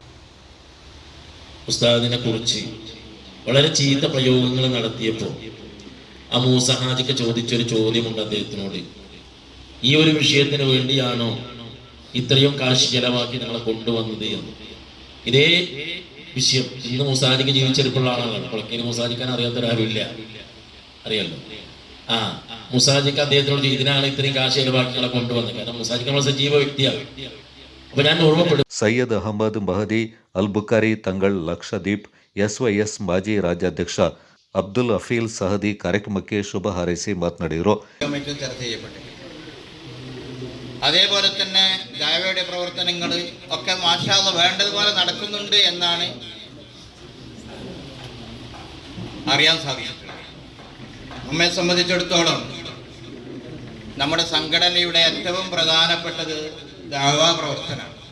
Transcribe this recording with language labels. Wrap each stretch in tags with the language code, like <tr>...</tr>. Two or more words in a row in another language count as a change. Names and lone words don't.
<ml>ഉസ്താദിനെ കുറിച്ച് വളരെ ചീത്ത പ്രയോഗങ്ങൾ നടത്തിയപ്പോൾ ആ മൂസ ഹാജിക്ക് ചോദിച്ചൊരു ചോദ്യമുണ്ട് അദ്ദേഹത്തിനോട്, ഈ ഒരു വിഷയത്തിന് വേണ്ടിയാണോ ഇത്രയും കാശ് ചെലവാക്കി ഞങ്ങളെ കൊണ്ടുവന്നത് എന്ന്. ഇതേ വിഷയം ഇന്ന് മൂസാജിക്ക് ജീവിച്ചെടുപ്പുള്ള ആളാണ്. പുളക്കേരി മൂസാജിക്കാൻ അറിയാത്തൊരാരുമില്ല, അറിയാലോ. മുസാജിക്ക് അദ്ദേഹത്തോട് ഇതിനാണ് ഇത്രയും കാശ് ചെലവാക്കി ഞങ്ങളെ കൊണ്ടുവന്നത്. കാരണം മുസാജിക്ക് നമ്മൾ സജീവ വ്യക്തിയാണ്. അപ്പൊ ഞാൻ ഓർമ്മപ്പെടും.</ml> <kn>ಸೈಯದ್ ಅಹಮದ್ ಮಹದಿ ಅಲ್ ಬುಖಾರಿ ತಂಗಳ್ ಲಕ್ಷದೀಪ್ ಎಸ್ವೈಎಸ್ ಮಾಜಿ ರಾಜ್ಯಾಧ್ಯಕ್ಷ ಅಬ್ದುಲ್ ಅಫೀಲ್ ಸಹದಿ ಕಾರ್ಯಕ್ರಮಕ್ಕೆ ಶುಭ ಹಾರೈಸಿ ಮಾತನಾಡಿದರು.</kn> <ml>ചർച്ച ചെയ്യപ്പെട്ടു. അതേപോലെ തന്നെ ദാവയുടെ പ്രവർത്തനങ്ങൾ ഒക്കെ</ml> <ar>ما شاء الله</ar> <ml>വേണ്ടതുപോലെ നടക്കുന്നുണ്ട് എന്നാണ് അറിയാൻ സാധിച്ചിട്ടുള്ളത്. നമ്മെ സംബന്ധിച്ചിടത്തോളം നമ്മുടെ സംഘടനയുടെ ഏറ്റവും പ്രധാനപ്പെട്ടത് ദാവാ പ്രവർത്തനമാണ്.</ml>